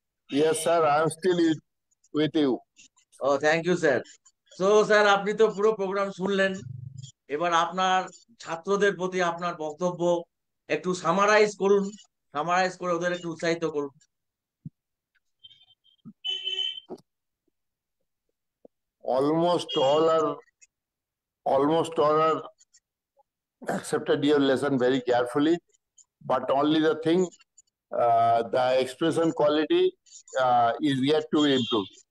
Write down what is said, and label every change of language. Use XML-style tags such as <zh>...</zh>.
<en>Yes, sir, I am still with you.</en> <bn>O,</bn> <en>Thank you sir.</en> <bn>তো sir, আপনি তো পুরো প্রোগ্রাম শুনলেন। এবার আপনার ছাত্রদের প্রতি আপনার বক্তব্য একটু সামারাইজ করুন, সামারাইজ করে ওদের একটু উৎসাহিত করুন।</bn> <en>Almost all are almost all are accepted your lesson very carefully, but only the thing, the expression quality is yet to improve.</en>